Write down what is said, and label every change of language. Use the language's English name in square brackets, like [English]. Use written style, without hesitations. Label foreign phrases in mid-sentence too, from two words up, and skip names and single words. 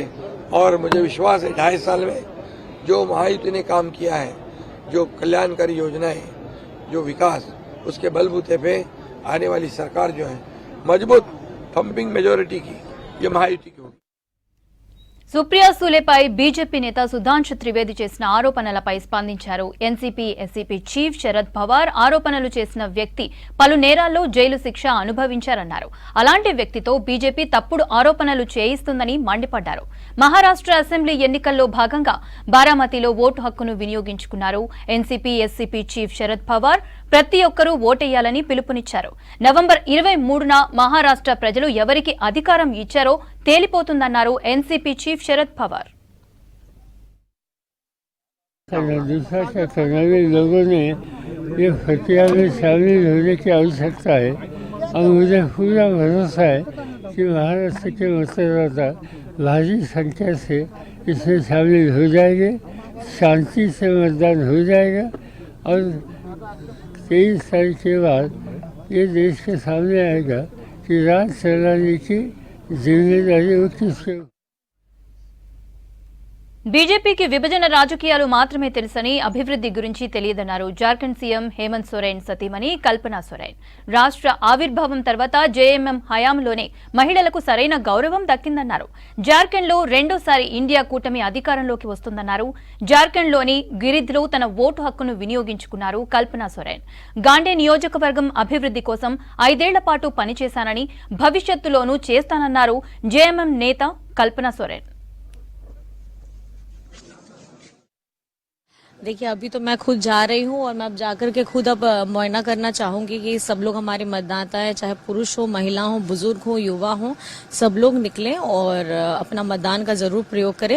[Hindi] और मुझे विश्वास है 2.5 साल में जो महायुति ने काम किया है, जो कल्याणकारी योजनाएं, जो विकास, उसके बलबूते पे आने वाली सरकार जो है मजबूत [English] thumping majority [Hindi] की, ये महायुति की होगी। [Telugu] సుప్రియా సూలేపై బీజేపీ నేత సుధాంశు త్రివేది చేసిన ఆరోపణలపై స్పందించారు. ఎన్సీపీ ఎస్సీపీ చీఫ్ శరద్ పవార్ ఆరోపణలు చేసిన వ్యక్తి పలు నేరాల్లో జైలు శిక్ష అనుభవించారన్నారు. అలాంటి వ్యక్తితో బీజేపీ తప్పుడు ఆరోపణలు చేయిస్తుందని మండిపడ్డారు. మహారాష్ట్ర అసెంబ్లీ ఎన్నికల్లో భాగంగా బారామతిలో ఓటు హక్కును వినియోగించుకున్నారు. ఎన్సీపీ ఎస్సీపీ చీఫ్ శరద్ పవార్ ప్రతి ఒక్కరూ ఓటేయాలని పిలుపునిచ్చారు. నవంబర్ 23న మహారాష్ట్ర ప్రజలు ఎవరికి అధికారం ఇచ్చారో తేలిపోతుందన్నారు ఎన్సీపీ చీఫ్ శరద్ పవార్. [Hindi] दूसरा क्या करना भी लोगों ने ये फतिया में शामिल होने की आवश्यकता है और मुझे पूरा भरोसा है कि महाराष्ट्र के मतदाता भारी संख्या से इसमें शामिल हो जाएंगे, शांति से मतदान हो जाएगा और 23 तारीख के बाद ये देश के सामने आएगा कि राज चलाने की जिम्मेदारी वो किसके। [Telugu] బీజేపీకి విభజన రాజకీయాలు మాత్రమే తెలుసని అభివృద్ధి గురించి తెలియదన్నారు జార్ఖండ్ సీఎం హేమంత్ సోరెన్ సతీమణి కల్పనా సోరెన్. రాష్ట్ర ఆవిర్భావం తర్వాత జేఎంఎం హయాంలోనే మహిళలకు సరైన గౌరవం దక్కిందన్నారు. జార్ఖండ్లో రెండోసారి ఇండియా కూటమి అధికారంలోకి వస్తుందన్నారు. జార్ఖండ్లోని గిరిధ్లో తన ఓటు హక్కును వినియోగించుకున్నారు కల్పనా సోరెన్. గాండే నియోజకవర్గం అభివృద్ధి కోసం 5 ఏళ్ల పాటు పనిచేశానని భవిష్యత్తులోనూ చేస్తానన్నారు జేఎంఎం నేత కల్పనా సోరెన్. [Hindi] देखिए अभी तो मैं खुद जा रही हूँ और मैं अब जाकर के खुद अब मुआयना करना चाहूंगी कि सब लोग हमारे मतदाता है, चाहे पुरुष हो, महिला हो, बुजुर्ग हो, युवा हो, सब लोग निकलें और अपना मतदान का जरूर प्रयोग करें.